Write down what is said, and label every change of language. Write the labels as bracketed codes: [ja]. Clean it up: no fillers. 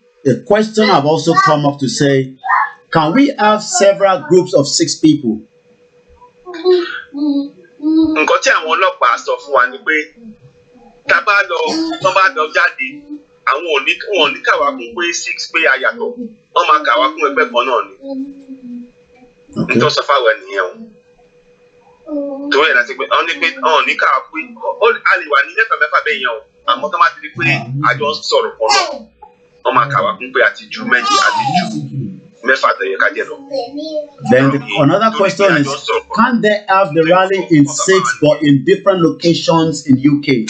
[en] A question have also come up to say, can we have several groups of 6 people? [yo] Nǹkan tí àwọn ọlọ́pàá sọ fún wa ni pé tá a bá lọ jáde àwọn ò ní kàwá kún pé 6 pé a yàtọ̀, wọ́n máa kàwá kún ẹgbẹ́ kan náà ni. Nítorí sọ fáwọn ènìyàn o. Torí ẹ̀ láti pé wọ́n ní kàwá pé a lè wà ní mẹ́fà bẹ́ẹ̀ yẹn o, àmọ́ tó máa ti di pé àjọ ń sọ̀rọ̀ kan náà, wọ́n máa kàwá kún pé àti ju méjì àti ju mẹ́fà tẹ̀yẹ ká jẹ́ lọ. [en] Then another question is, can they have the rally in 6 but in different locations in UK?